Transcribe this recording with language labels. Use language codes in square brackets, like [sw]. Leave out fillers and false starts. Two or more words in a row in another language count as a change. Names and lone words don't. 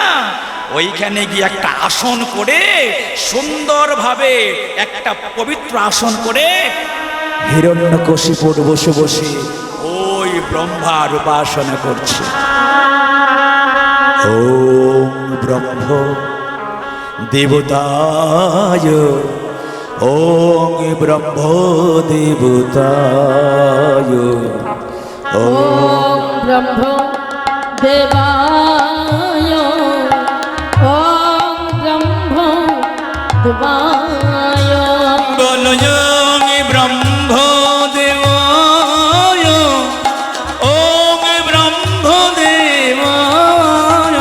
[bn] ওইখানে গিয়ে একটা আসন করে সুন্দরভাবে একটা পবিত্র আসন করে হিরণ্যকশিপুর বসে বসে ওই ব্রহ্মার উপাসনা করছে। [sa] ওম ব্রহ্ম দেবতায়, ওম ব্রহ্ম দেবতায়, ওম ব্রহ্ম দেবায়, ওম ব্রহ্ম দেবায়। বলো ওম ব্রহ্ম দেবায়, ওম ব্রহ্ম দেবায়,